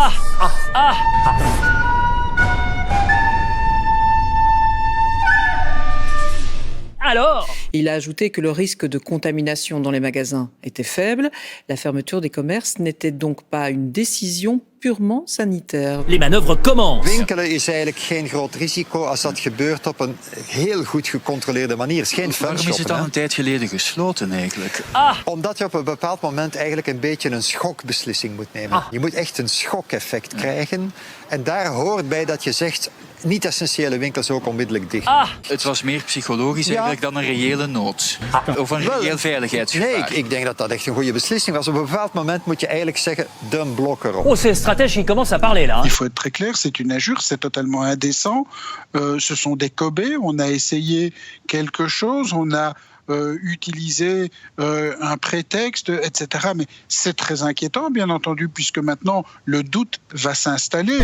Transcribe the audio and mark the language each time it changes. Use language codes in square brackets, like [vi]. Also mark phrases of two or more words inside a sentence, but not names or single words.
[fr] Alors ? Il a ajouté que le risque de contamination dans les magasins était faible. La fermeture des commerces n'était donc pas une décision purement sanitaire. Les manœuvres commencent. [nl] Winkelen is eigenlijk geen groot risico als dat gebeurt op een heel goed gecontroleerde manier. Het is geen Waarom is het fanshoppen. al een tijd geleden gesloten eigenlijk? Omdat je op een bepaald moment eigenlijk een beetje een schokbeslissing moet nemen. Je moet echt een schokeffect krijgen. En daar hoort bij dat je zegt, niet-essentiële winkels ook onmiddellijk dicht. Het was meer psychologisch eigenlijk dan een reële nood. Of een reëel veiligheidsgevaar. Nee, ik denk dat dat echt een goede beslissing was. Op een bepaald moment moet je eigenlijk zeggen, de blok erop. [fr] Oh, ces stratèges, ils commencent à parler là. Il faut être très clair, c'est une injure, c'est totalement indécent. Ce sont des Kobe, on a essayé quelque chose, on a utilisé un prétexte, etc. Mais c'est très inquiétant, bien entendu, puisque maintenant, le doute va s'installer.